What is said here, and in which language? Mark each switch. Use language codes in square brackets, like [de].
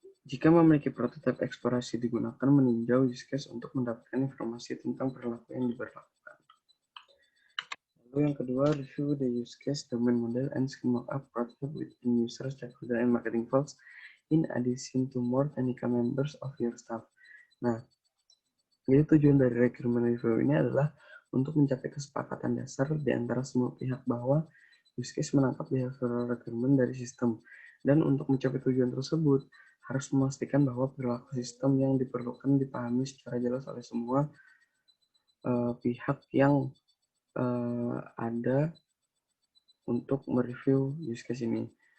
[id] Jika memiliki prototipe eksplorasi digunakan meninjau use case untuk mendapatkan informasi tentang perilaku yang diberlakukan. Lalu yang kedua, [en] review the use case, domain model, and scheme mockup prototype within user, stakeholder, and marketing folks in addition to more technical members of your staff. [id] Nah, jadi tujuan dari requirement review ini adalah untuk mencapai kesepakatan dasar di antara semua pihak bahwa use case menangkap behavioral requirement dari sistem. Dan untuk mencapai tujuan tersebut, harus memastikan bahwa perilaku sistem yang diperlukan dipahami secara jelas oleh semua pihak yang ada untuk mereview use case ini.